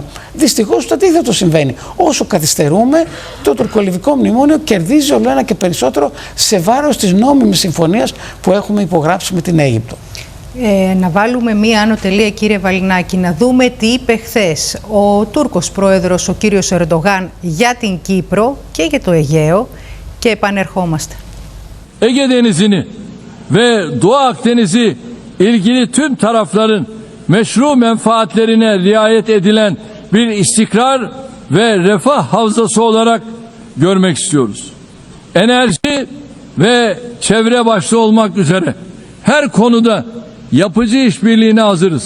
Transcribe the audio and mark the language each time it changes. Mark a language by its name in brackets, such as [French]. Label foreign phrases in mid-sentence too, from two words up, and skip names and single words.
[Greek] Δυστυχώς το αντίθετο συμβαίνει. Όσο καθυστερούμε, το τουρκολιβικό μνημόνιο κερδίζει ολοένα και περισσότερο σε βάρος της νόμιμης συμφωνίας που έχουμε υπογράψει με την Αίγυπτο. Να βάλουμε μία άνω τελεία, κύριε Βαληνάκη, να δούμε τι είπε χθες ο Τούρκος πρόεδρος, ο κύριος Ερντογάν, για την Κύπρο και για το Αιγαίο, και επανερχόμαστε. [Turkish] Ege Denizi'ni ve Doğu Akdeniz'i ilgili tüm tarafların meşru menfaatlerine riayet edilen bir istikrar ve refah havzası olarak görmek istiyoruz. Enerji ve çevre başta olmak üzere her konuda yapıcı işbirliğine hazırız.